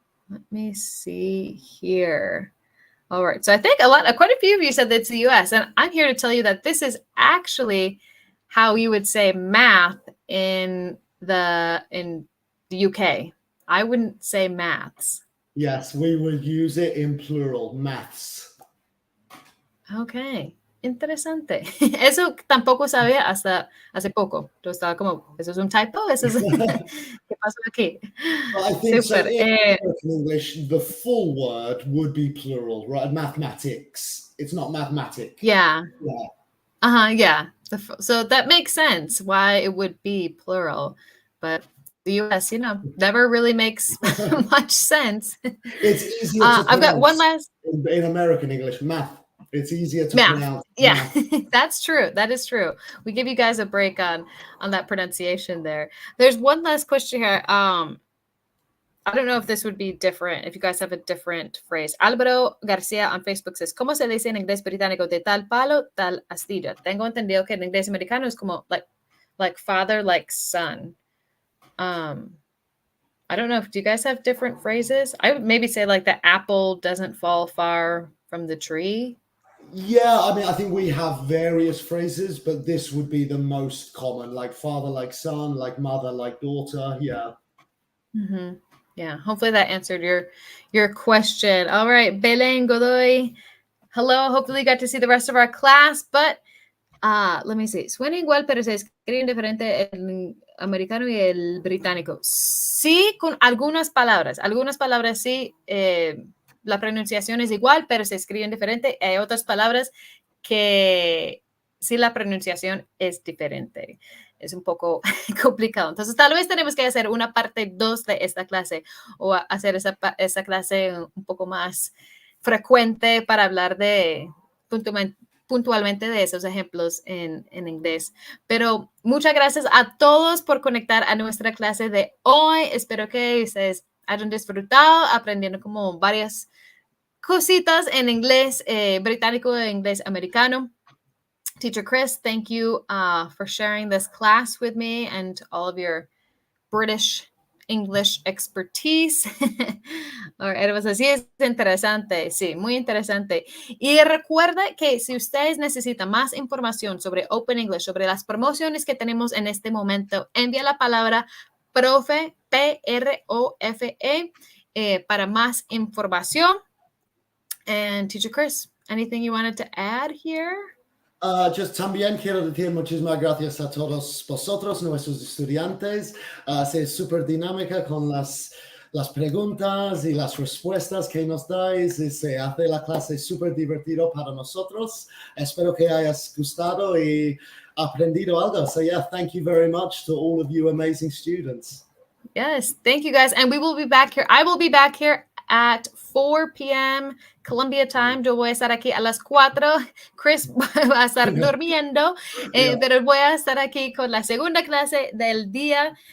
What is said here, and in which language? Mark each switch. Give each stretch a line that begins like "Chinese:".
English: Let me see here. All right. So I think quite a few of you said that it's the US. And I'm here to tell you that this is actually how you would say math in the UK. I wouldn't say maths. Yes, we would use it in plural, maths.
Spanish: Okay. Interesante. Eso tampoco sabía hasta hace poco. Yo estaba como, ¿eso es un typo? ¿Eso es... ¿Qué pasó aquí?
English: Well, I think so in American English, the full word would be plural, right? Mathematics. It's not mathematic. Yeah. Yeah. Yeah. So that makes sense why it would be plural. But the US, never really makes much sense. It's easier to pronounce. I've got one last... In American English, math. It's easier to pronounce. Yeah, that's true. That is true. We give you guys a break on that pronunciation there. There's one last question here. I don't know if this would be different, if you guys have a different phrase.
Spanish: Álvaro García
English: on Facebook says,
Spanish: ¿cómo se dice en inglés británico de tal palo, tal astilla? Tengo entendido que en inglés americano es como
English: like father, like son. I don't know. Do you guys have different phrases? I would maybe say like the apple doesn't fall far from the tree. Yeah, I mean, I think we have various phrases, but this would be the most common, like father, like son, like mother, like daughter. Yeah. Mm-hmm. Yeah. Hopefully that answered your question. All right, Belén Godoy. Hello. Hopefully you got to see the rest of our class, but let me see.
Spanish: Suena igual, pero se escribe diferente el americano y el británico. Sí, con algunas palabras. Algunas palabras sí. La pronunciación es igual, pero se escriben diferente. Hay otras palabras que sí la pronunciación es diferente. Es un poco complicado. Entonces, tal vez tenemos que hacer una parte 2 de esta clase o hacer esa clase un poco más frecuente para hablar de puntualmente de esos ejemplos en inglés. Pero muchas gracias a todos por conectar a nuestra clase de hoy. Espero que ustedes hayan disfrutado aprendiendo como varias cositas en inglés británico e inglés americano.
English: Teacher Chris, thank you for sharing this class with me and all of your British English expertise.
Spanish: Pues así es interesante, sí, muy interesante. Y recuerda que si ustedes necesitan más información sobre Open English, sobre las promociones que tenemos en este momento, envía la palabra profe PROFE para más información.
English: And Teacher Chris, anything you wanted to add here?
Spanish: Just también quiero decir muchísimas gracias a todos vosotros, nuestros estudiantes. Es súper dinámica con las preguntas y las respuestas que nos dais y se hace la clase súper divertido para nosotros. Espero que hayas gustado y aprendido algo.
English: So yeah, thank you very much to all of you amazing students. Yes, thank you guys. And we will be back here. I will be back here at 4 p.m. Colombia time.
Spanish: Yo voy a estar aquí a las 4. Chris va a estar durmiendo, pero voy a estar aquí con la segunda clase del día.